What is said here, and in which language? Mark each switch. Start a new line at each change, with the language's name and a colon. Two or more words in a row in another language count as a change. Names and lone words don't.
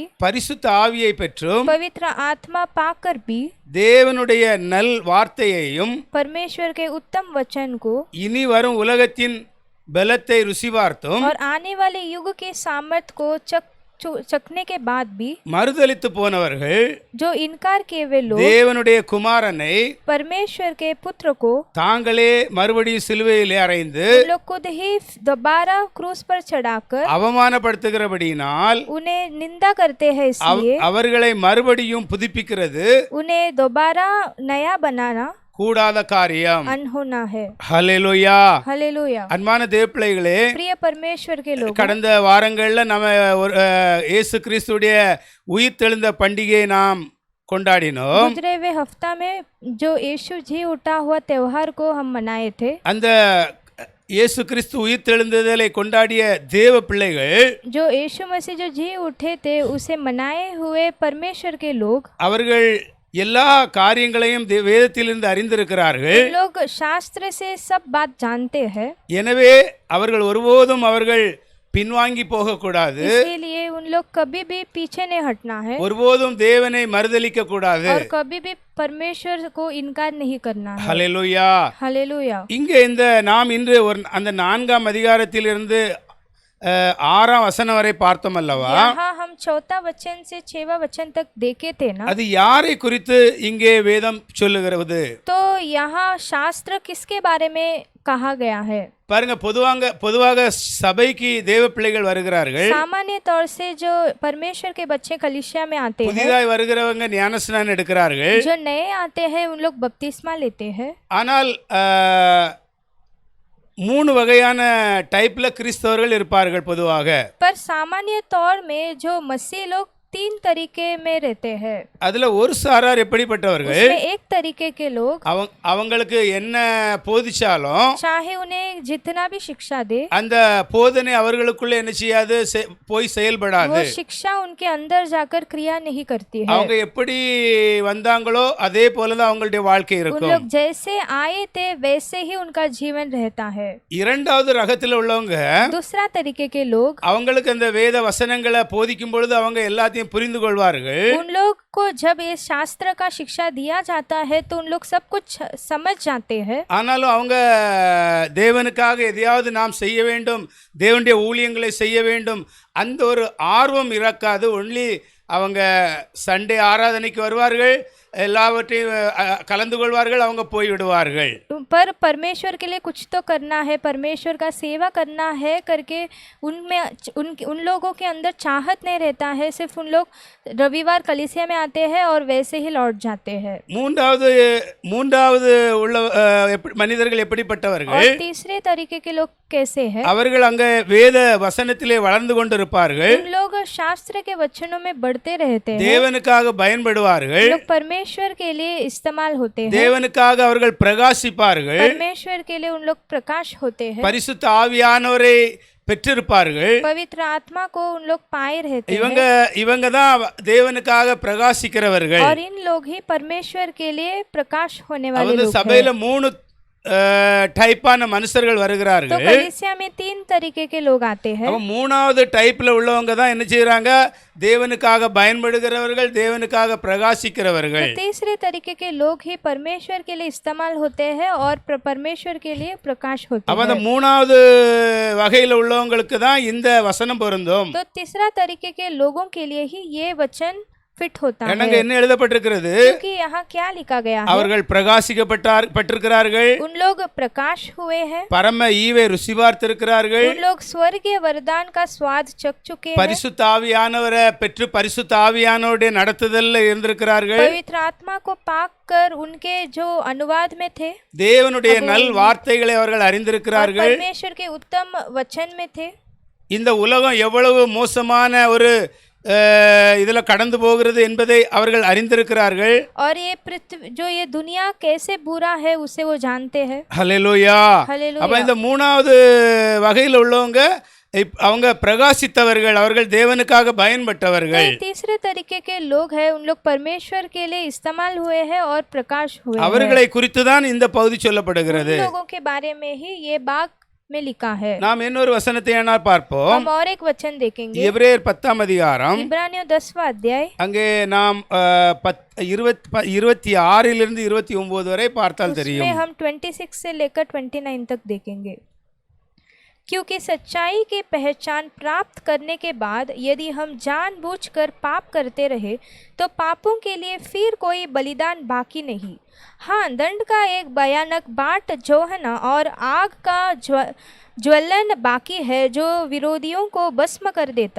Tamil: பரிசுத்த ஆவியை பெற்றும்
Hindi: पवित्र आत्मा पाकर भी,
Tamil: தேவனுடைய நல் வார்த்தையையும்
Hindi: परमेश्वर के उत्तम वचन को
Tamil: இனி வரும் உலகத்தின் பலத்தை ருசி பார்த்தும்
Hindi: और आने वाले युग के सामर्थ को चखने के बाद भी
Tamil: மறுதலித்து போனவர்கள்
Hindi: जो इनकार किए वे लोग
Tamil: தேவனுடைய குமாரனை
Hindi: परमेश्वर के पुत्र को
Tamil: தாங்களே மறுபடியும் சிலுவையிலே அறைந்து
Hindi: लोग खुद ही दोबारा क्रूस पर चढ़ाकर
Tamil: அவமானப்படுத்துகிறபடியினால்
Hindi: उन्हें निंदा करते हैं, इसलिए
Tamil: அவர்களை மறுபடியும் புதுப்பிக்கிறது
Hindi: उन्हें दोबारा नया बनाना
Tamil: கூடாத காரியம்.
Hindi: अनहोना है।
Tamil: ஹல்லேலூயா.
Hindi: हालेलुया।
Tamil: அன்பான தேவப்பிள்ளைகளே,
Hindi: प्रिय परमेश्वर के लोग,
Tamil: கடந்த வாரங்கள்ல நம்ம இயேசு கிறிஸ்துடைய உயிர்த்தெழுந்த பண்டிகையை நாம் கொண்டாடினோம்.
Hindi: गुजरे हुए हफ्ता में जो यीशु जी उठा हुआ त्योहार को हम मनाए थे।
Tamil: அந்த இயேசு கிறிஸ்து உயிர்த்தெழுந்ததை கொண்டாடிய தேவ பிள்ளைகள்,
Hindi: जो यीशु मसीह जो जी उठे थे उसे मनाए हुए परमेश्वर के लोग,
Tamil: அவர்கள் எல்லா காரியங்களையும் வேதத்திலிருந்து அறிந்திருக்கிறார்கள்.
Hindi: लोग शास्त्र से सब बात जानते हैं,
Tamil: எனவே அவர்கள் ஒருபோதும் அவர்கள் பின்வாங்கி போக கூடாது.
Hindi: इसीलिए उन लोग कभी भी पीछे नहीं हटना है
Tamil: ஒருபோதும் தேவனை மறுதலிக்க கூடாது.
Hindi: और कभी भी परमेश्वर को इनकार नहीं करना है।
Tamil: ஹல்லேலூயா.
Hindi: हालेलुया।
Tamil: இங்கே இந்த நாம் இன்று அந்த 4ஆம் அதிகாரத்திலிருந்து 6ஆம் வசனம் வரை பார்த்தோம் அல்லவா?
Hindi: यहाँ हम 4वां वचन से 6वां वचन तक देखे थे ना।
Tamil: அது யாரை குறித்து இங்கே வேதம் சொல்லுகிறது?
Hindi: तो यहाँ शास्त्र किसके बारे में कहा गया है।
Tamil: பாருங்க, பொதுவாக சபைக்கு தேவ பிள்ளைகள் வருகிறார்கள்.
Hindi: सामान्य तौर से जो परमेश्वर के बच्चे कलीसिया में आते हैं,
Tamil: புதிதாய் வருகிறவங்க ஞானஸ்நானம் எடுக்கிறார்கள்.
Hindi: जो नए आते हैं उन लोग बपतिस्मा लेते हैं।
Tamil: ஆனால் 3 வகையான டைப்ல கிறிஸ்தவர்கள் இருப்பார்கள் பொதுவாக.
Hindi: पर सामान्य तौर में जो मसीह लोग 3 तरीके में रहते हैं।
Tamil: அதுல ஒரு சாரார் எப்படிப்பட்டவர்கள்,
Hindi: उसमें एक तरीके के लोग
Tamil: அவங்களுக்கு என்ன போதிச்சாலும்
Hindi: चाहे उन्हें जितना भी शिक्षा दे,
Tamil: அந்த போதனை அவர்களுக்குள்ள என்ன செய்யாது, போய் செயல்படாது.
Hindi: वो शिक्षा उनके अंदर जाकर क्रिया नहीं करती है।
Tamil: அவங்க எப்படி வந்தாங்களோ அதே போலதான் அவங்களுடைய வாழ்க்கை
Hindi: उन
Tamil: இருக்கும்.
Hindi: लोग जैसे आए थे वैसे ही उनका जीवन रहता है।
Tamil: இரண்டாவது ரகத்துல உள்ளவங்க,
Hindi: दूसरा तरीके के लोग,
Tamil: அவங்களுக்கு அந்த வேத வசனங்களை போதிக்கும் பொழுது அவங்க எல்லாத்தையும் புரிந்து கொள்வார்கள்.
Hindi: उन लोग को जब ये शास्त्र का शिक्षा दिया जाता है तो उन लोग सब कुछ समझ जाते हैं।
Tamil: ஆனாலும் அவங்க தேவனுக்காக எதையாவது நாம் செய்ய வேண்டும், தேவனுடைய ஊழியங்களை செய்ய வேண்டும், அந்த ஒரு ஆர்வம் இறக்காது. ஒன்லி அவங்க சண்டே ஆராதனைக்கு வருவார்கள், எல்லாவற்றையும் கலந்து கொள்வார்கள், அவங்க போய்விடுவார்கள்.
Hindi: पर परमेश्वर के लिए कुछ तो करना है, परमेश्वर का सेवा करना है करके उनमें उन लोगों के अंदर चाहत नहीं रहता है। सिर्फ उन लोग रविवार कलीसिया में आते हैं और वैसे ही लौट जाते हैं।
Tamil: மூன்றாவது உள்ள மனிதர்கள் எப்படிப்பட்டவர்கள்?
Hindi: और तीसरे तरीके के लोग कैसे हैं?
Tamil: அவர்கள் அங்க வேத வசனத்திலே வளர்ந்து கொண்டிருப்பார்கள்,
Hindi: उन लोग शास्त्र के वचनों में बढ़ते रहते हैं,
Tamil: தேவனுக்காக பயன்படுவார்கள்,
Hindi: लोग परमेश्वर के लिए इस्तेमाल होते हैं,
Tamil: தேவனுக்காக அவர்கள் பிரகாசிப்பார்கள்,
Hindi: परमेश्वर के लिए उन लोग प्रकाश होते हैं,
Tamil: பரிசுத்த ஆவியானவரை பெற்றிருப்பார்கள்.
Hindi: पवित्र आत्मा को उन लोग पाए रहते
Tamil: இவங்க தான் தேவனுக்காக பிரகாசிக்கிறவர்கள்.
Hindi: हैं और इन लोग ही परमेश्वर के लिए प्रकाश होने वाले
Tamil: அவங்க
Hindi: लोग हैं।
Tamil: சபையில 3 டைப்பான மனுஷர்கள்
Hindi: तो
Tamil: வருகிறார்கள்.
Hindi: कलीसिया में 3 तरीके के लोग आते हैं।
Tamil: அவன் 3வது டைப்ல உள்ளவங்க தான் என்ன செய்றாங்க, தேவனுக்காக பயன்படுகிறவர்கள், தேவனுக்காக பிரகாசிக்கிறவர்கள்.
Hindi: तो तीसरे तरीके के लोग ही परमेश्वर के लिए इस्तेमाल होते हैं और परमेश्वर के लिए प्रकाश होते
Tamil: அப்ப அந்த
Hindi: हैं।
Tamil: 3வது வகையில உள்ளவங்களுக்கு தான் இந்த வசனம் பொருந்தும்.
Hindi: तो तीसरा तरीके के लोगों के लिए ही ये वचन फिट होता है।
Tamil: என்னங்க என்ன எழுதப்பட்டிருக்கிறது?
Hindi: क्योंकि यहाँ क्या लिखा गया है?
Tamil: அவர்கள் பிரகாசிக்கப்பட்டிருக்கிறார்கள்,
Hindi: उन लोग प्रकाश हुए हैं,
Tamil: பரம ஈவை ருசி பார்த்திருக்கிறார்கள்,
Hindi: उन लोग स्वर्गीय वरदान का स्वाद चख चुके हैं,
Tamil: பரிசுத்த ஆவியானவரை பெற்று பரிசுத்த ஆவியானவருடைய நடத்துதல்ல இருந்திருக்கிறார்கள்,
Hindi: पवित्र आत्मा को पाक कर उनके जो अनुवाद में थे,
Tamil: தேவனுடைய நல் வார்த்தைகளை அவர்கள்
Hindi: और
Tamil: அறிந்திருக்கிறார்கள்.
Hindi: परमेश्वर के उत्तम वचन में थे।
Tamil: இந்த உலகம் எவ்வளவு மோசமான ஒரு இதில் கடந்து போகிறது என்பதை அவர்கள் அறிந்திருக்கிறார்கள்.
Hindi: और ये पृथ्वी जो ये दुनिया कैसे बुरा है उसे वो जानते हैं।
Tamil: ஹல்லேலூயா. ஹல்லேலூயா. அப்ப இந்த 3வது வகையில் உள்ளவங்க அவங்க பிரகாசித்தவர்கள், அவர்கள் தேவனுக்காக பயன்பட்டவர்கள்.
Hindi: तो तीसरे तरीके के लोग हैं, उन लोग परमेश्वर के लिए इस्तेमाल हुए हैं और प्रकाश हुए हैं।
Tamil: அவர்களை குறித்து தான் இந்த பகுதி சொல்லப்படுகிறது.
Hindi: उन लोगों के बारे में ही ये बाग में लिखा है।
Tamil: நாம் இன்னொரு வசனத்தை பார்ப்போம்.
Hindi: हम और एक वचन देखेंगे,
Tamil: எபிரேயர் 10ஆம் அதிகாரம்.
Hindi: इब्रानियों 10वां अध्याय,
Tamil: அங்கே நாம் 26 29 வரை பார்த்தால்
Hindi: उसमें
Tamil: தெரியும்.
Hindi: हम 26 से लेकर 29 तक देखेंगे। क्योंकि सच्चाई की पहचान प्राप्त करने के बाद यदि हम जानबूझकर पाप करते रहे तो पापों के लिए फिर कोई बलिदान बाकी नहीं। हाँ, दंड का एक भयानक बाट जो है ना और आग का ज्वलन बाकी है जो विरोधियों को भस्म कर देता।